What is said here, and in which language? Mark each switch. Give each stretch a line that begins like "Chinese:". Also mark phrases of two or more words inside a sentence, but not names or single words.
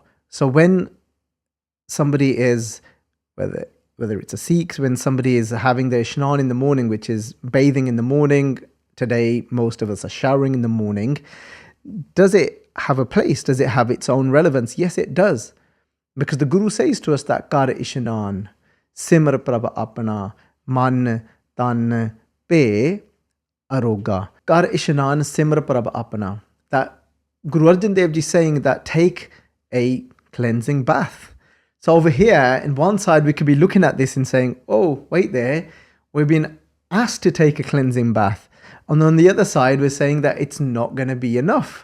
English: So when somebody is, whether it's a Sikh, when somebody is having their ishnan in the morning, which is bathing in the morning, today most of us are showering in the morning, does it have a place? Does it have its own relevance? Yes, it does. Because the Guru says to us that
Punjabi: ਕਰਿ ਇਸਨਾਨੁ, ਸਿਮਰਿ ਪ੍ਰਭੁ ਅਪਨਾ, ਮਨ ਤਨ ਭਏ ਅਰੋਗਾ. ਕਰਿ ਇਸਨਾਨੁ ਸਿਮਰਿ ਪ੍ਰਭੁ ਅਪਨਾ.
English: That Guru Arjan Dev Ji saying that take a cleansing bath. So over here, in one side, we could be looking at this and saying, oh, wait there, we've been asked to take a cleansing bath. And on the other side, we're saying that it's not going to be enough.